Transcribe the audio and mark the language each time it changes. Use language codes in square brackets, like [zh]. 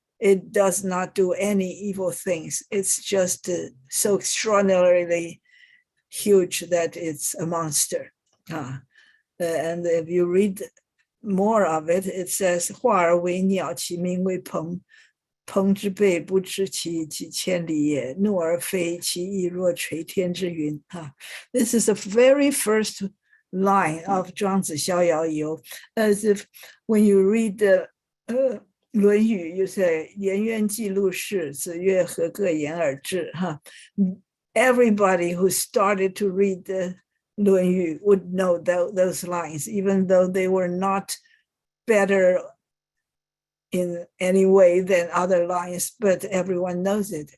[en] It does not do any evil things. It's just so extraordinarily huge that it's a monster. And if you read more of it, it says [zh] 化而为鸟，其名为鹏。鹏之背，不知其几千里也。怒而飞，其翼若垂天之云。 [en] This is the very first line of 庄子逍遥游, as if when you read the 论语, you say [zh] 颜渊记录事，子曰何各言而至. [en] Everybody who started to read the 论语 would know those lines, even though they were not better in any way than other lines, but everyone knows it.